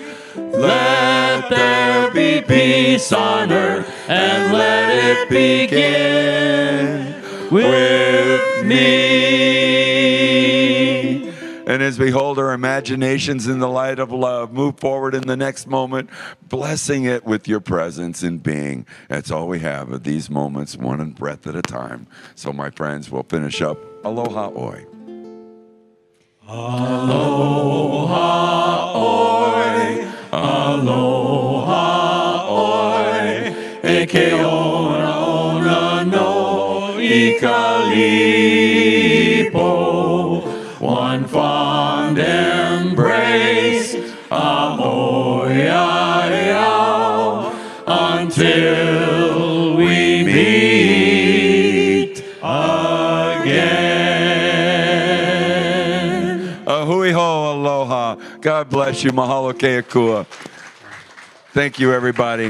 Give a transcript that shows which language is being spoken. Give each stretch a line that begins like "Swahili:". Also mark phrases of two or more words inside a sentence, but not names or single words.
English: Let there be peace on earth, and let it begin with me. And as we hold our imaginations in the light of love, move forward in the next moment, blessing it with your presence and being. That's all we have of these moments, one breath at a time. So, my friends, we'll finish up.
Hawaiian: Aloha Oi. Aloha oi, aloha oi, e ke ona ona no i ka lipo.
English: One fond embrace,
Hawaiian: ahoy ai au,
English: until we meet again.
Hawaiian: Hui ho, aloha.
English: God bless you.
Hawaiian: Mahalo keakua.
English: Thank you, everybody.